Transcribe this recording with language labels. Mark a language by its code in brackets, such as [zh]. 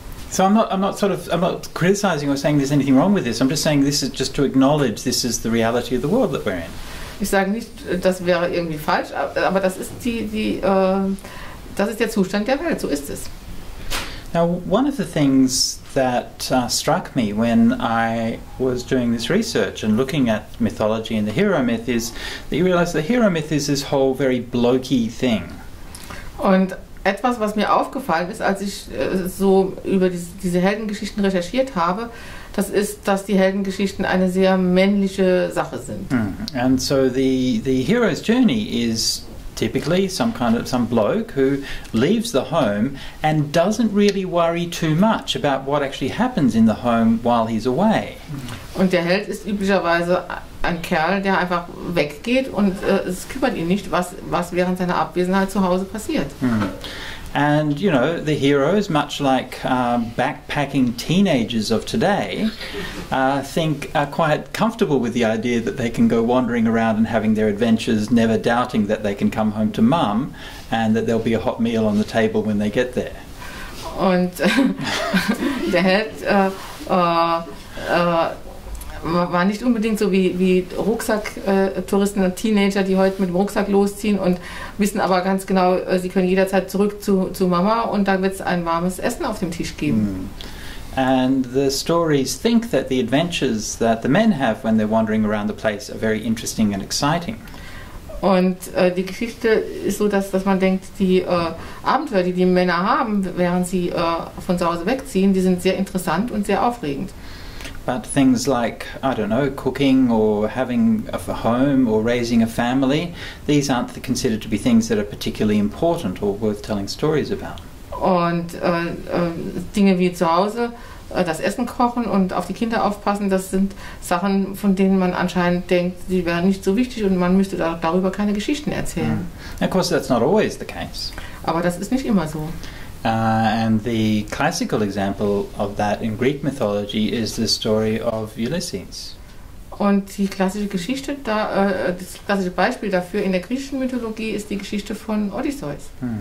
[en] So I'm not criticizing or saying there's anything wrong with this. I'm just saying this is just to acknowledge this is the reality of the world that we're in. [de] Ich sage nicht, das wäre irgendwie falsch, aber das ist das ist der Zustand der Welt. So ist es. [en] Now, one of the things that struck me when I was doing this research and looking at mythology and the hero myth is that you realize the hero myth is this whole very blokey thing. [de] Und etwas, was mir aufgefallen ist, als ich so über diese Heldengeschichten recherchiert habe, das ist, dass die Heldengeschichten eine sehr männliche Sache sind. [en] And so the hero's journey is typically some bloke who leaves the home and doesn't really worry too much about what actually happens in the home while he's away. [de] Und der Held ist üblicherweise ein Kerl, der einfach weggeht und es kümmert ihn nicht, was während seiner Abwesenheit zu Hause passiert. [en] And, you know, the heroes, much like backpacking teenagers of today, are quite comfortable with the idea that they can go wandering around and having their adventures, never doubting that they can come home to mum and that there'll be a hot meal on the table when they get there. [de] Und der Held war nicht unbedingt so wie Rucksacktouristen und Teenager, die heute mit dem Rucksack losziehen und wissen aber ganz genau, sie können jederzeit zurück zu Mama und da wird es ein warmes Essen auf dem Tisch geben. [en] And the stories think that the adventures that the men have when they're wandering around the place are very interesting and exciting. [de] Und die Geschichte ist so, dass man denkt, die Abenteuer, die Männer haben, während sie von zu Hause wegziehen, die sind sehr interessant und sehr aufregend. [en] But things like, I don't know, cooking or having a home or raising a family, these aren't considered to be things that are particularly important or worth telling stories about. [de] Und Dinge wie zu Hause, das Essen kochen und auf die Kinder aufpassen, das sind Sachen, von denen man anscheinend denkt, die wären nicht so wichtig und man müsste darüber keine Geschichten erzählen. [en] Of course, that's not always the case. [de] Aber das ist nicht immer so. [en] And the classical example of that in Greek mythology is the story of Ulysses. [de] Und die klassische Geschichte, das klassische Beispiel dafür in der griechischen Mythologie ist die Geschichte von Odysseus.